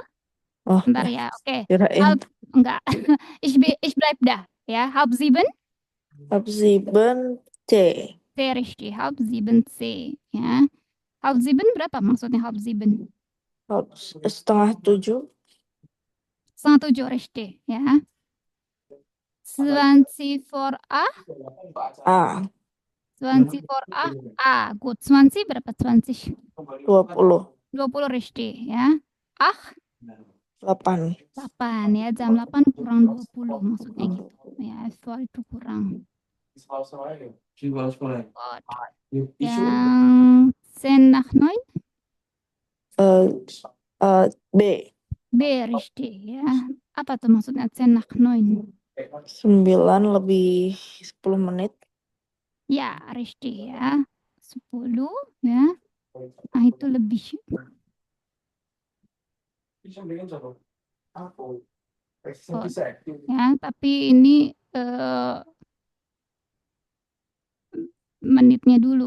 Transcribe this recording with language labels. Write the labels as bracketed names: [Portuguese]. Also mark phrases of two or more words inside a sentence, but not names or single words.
[Indonesian] Oh, Bentar ya. Oke. kirain. Enggak. [German] Ich bleib da. Ya, halb 7. Ab 7 C. C richtig. Halb 7 C. Ya. Halb 7 [Indonesian] berapa maksudnya [German] halb 7? [Indonesian] Setengah 7. Setengah 7 richtig. Ya. [German] 20 vor 8. [Indonesian] A. [German] 20 vor 8. A. Gut. 20 berapa 20? [Indonesian] 20. [German] 20 richtig. [Indonesian] Ya. 8. 8. 8 ya. Jam 8 kurang 20 maksudnya gitu. Ya. Vor itu kurang. Yang [German] 10 nach 9. [Indonesian] B. B richtig ya. Apa tuh maksudnya [German] 10 nach 9? [Indonesian] 9 lebih 10 menit. Ya, richtig ya. 10 ya. Nah, itu lebih. Ya, tapi ini menitnya dulu.